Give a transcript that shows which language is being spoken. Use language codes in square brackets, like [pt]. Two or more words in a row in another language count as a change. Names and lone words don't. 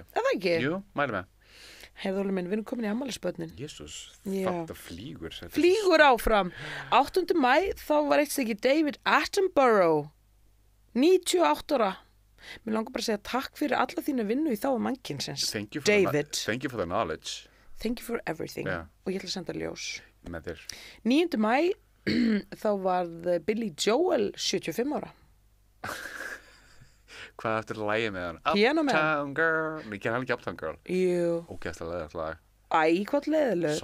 [is] Er það ekki? Jú, mæli með. Heyrðu, Óli minn, við erum komin í afmælisbörnin. Jésús, þetta flýgur. Flýgur áfram. 8. maí, þá var eitt stykki David Attenborough. 98 ára. Mér langar bara að segja takk fyrir alla þína vinnu í þáu mannkynsins. David. [en] Thank you for the knowledge. Thank you for everything. [is] Og ég ætla að senda ljós. Með þér. 9. maí, þá var Billy Joel 75 ára. Hvað eftir lagið með hann? Piano Man. Uptown Girl. Ég ken hann ekki Uptown Girl. Jú. Ógeðslega leiðilegt lag. Hvað leiðileg.